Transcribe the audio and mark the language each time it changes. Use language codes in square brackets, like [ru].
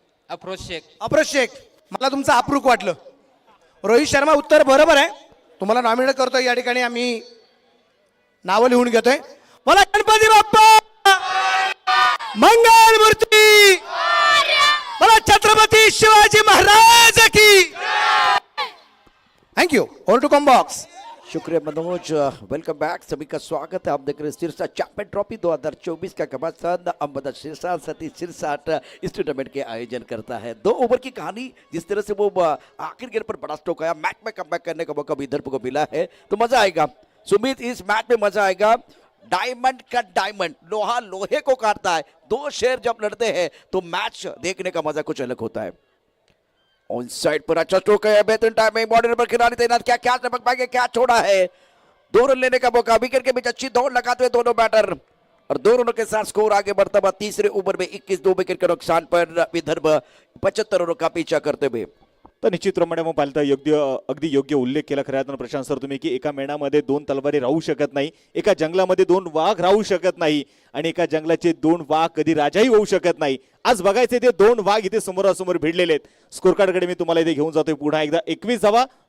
[mr] अफरोज शेख, मला तुमचं अप्रूक वाटलं। रोहित शर्मा, उत्तर बरोबर आहे। तुम्हाला नॉमिनेट करतोय, या ठिकाणी आम्ही नावं लिहून घेतोय। मला गणपती बाप्पा मंगल मूर्ती, मला छत्रपती शिवाजी महाराज की। [en] Thank you. All to come box. [hi] शुक्रिया मनोज, वेलकम बैक, सभी का स्वागत है। आप देख रहे हैं सिरसा चैंपियन ट्रॉफी 2024 का घमासान अहमद सिरसा सती सिरसा इस टूर्नामेंट के आयोजन करता है। 2 ओवर की कहानी, जिस तरह से वो आखिर गेंद पर बड़ा स्ट्रोक आया, मैच में कमबैक करने का मौका विदर्भ को मिला है, तो मजा आएगा सुमित। इस मैच में मजा आएगा। डायमंड का डायमंड, लोहा लोहे को काटता है। 2 शेर जब लड़ते हैं तो मैच देखने का मजा कुछ अलग होता है। ऑन साइड पर अच्छा स्ट्रोक है, बेहतरीन टाइमिंग, बॉर्डर पर खिलाड़ी तैनात, क्या क्या टपक पाएंगे, क्या छोड़ा है। 2 रन लेने का मौका, विकेट के बीच अच्छी दौड़ लगाते हुए दोनों बैटर और 2 रनों के साथ स्कोर आगे बढ़ता हुआ। तीसरे ओवर में 21 2 विकेट के नुकसान पर विदर्भ 75 रनों का पीछा करते हुए। [mr] तर निश्चितप्रमाणे मग पाहिलं तर अगदी योग्य उल्लेख केला खऱ्या अर्थानं प्रशांत सर तुम्ही की एका मेणामध्ये 2 तलवारी राहू शकत नाही, एका जंगलामध्ये 2 वाघ राहू शकत नाही आणि एका जंगलाचे 2 वाघ कधी राजाही होऊ शकत नाही। आज बघायचे ते 2 वाघ इथे समोरासमोर भिडलेले आहेत। स्कोर कार्डकडे मी तुम्हाला इथे घेऊन जातोय पुन्हा एकदा। 21 धावा।